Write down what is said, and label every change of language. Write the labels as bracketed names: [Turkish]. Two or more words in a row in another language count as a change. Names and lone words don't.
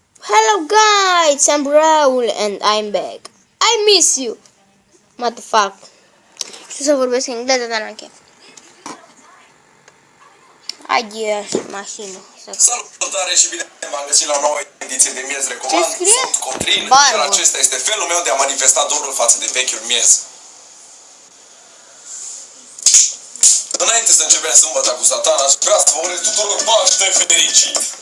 [English] Hello guys, I'm Raul and I'm back. I miss you. What the fuck? [Romanian] Știu să vorbesc engleză, dar n-am chef. Haide și mașină. Salutare și bine v-am găsit la o nouă ediție de Miez Recomand. Ce scrie? Sunt Cotrin, Barbă. iar acesta este felul meu de a manifesta dorul față de vechiul miez. Înainte să începem sâmbăta cu Satana, aș vrea să vă urez tuturor Paște fericit!